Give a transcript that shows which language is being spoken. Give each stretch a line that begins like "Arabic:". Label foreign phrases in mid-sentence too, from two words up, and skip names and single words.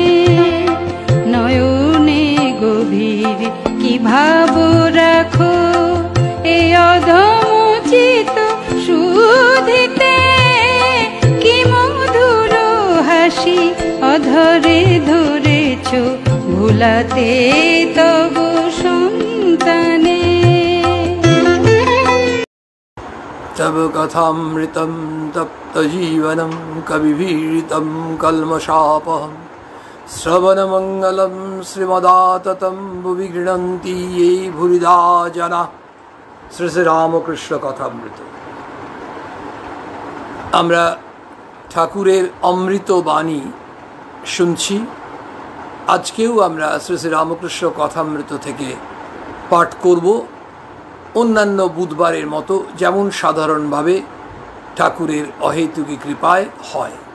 Bangla: নয়নে গভীর কি ভাব রাখো এ অধমচিত সুধিতে। কি মধুর হাসি অধরে ধরেছ ভুলাতে তব সন্তানে।
Sanskrit: तव कथामृतं तप्तजीवनं कविभिरीतं कल्मषापहं। श्रवणमङ्गलं श्रीमदाततं भुवि गृह्णन्ति ये भूरिदा जना।
Bangla: শ্রী শ্রী রামকৃষ্ণ কথামৃত। আমরা ঠাকুরের অমৃত বাণী শুনছি। আজকেও আমরা শ্রী শ্রী রামকৃষ্ণ কথামৃত থেকে পাঠ করব, অন্যান্য বুধবারের মতো যেমন সাধারণভাবে ঠাকুরের অহেতুকী কৃপায় হয়।